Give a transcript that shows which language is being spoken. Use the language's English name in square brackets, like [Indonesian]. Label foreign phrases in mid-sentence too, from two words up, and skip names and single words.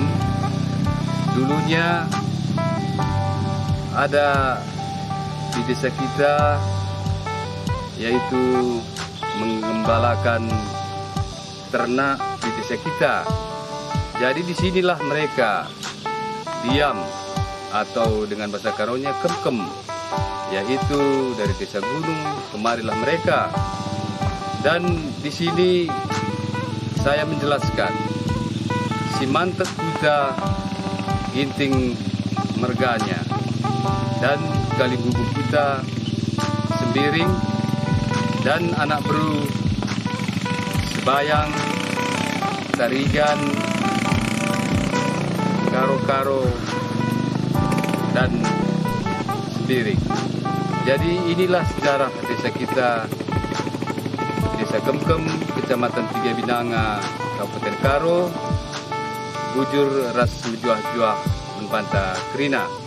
[Indonesian] Dulunya ada di desa kita, yaitu menggembalakan ternak di desa kita. Jadi disinilah mereka diam, atau dengan bahasa Karonya kemkem, yaitu dari desa gunung kemarilah mereka. Dan di sini saya menjelaskan [Batak Karo] si mantek kuta [Indonesian] ginting merganya dan kali bubuk kita sembiring dan [Batak Karo] anak beru [Indonesian] sebayang, tarigan, karo-karo, dan sembiring. Jadi inilah sejarah desa kita, Desa Kemkem, Kecamatan Tiga Binanga, Kabupaten Karo, [Batak Karo] Bujur Ras Mejuah-juah Menpanta Krina.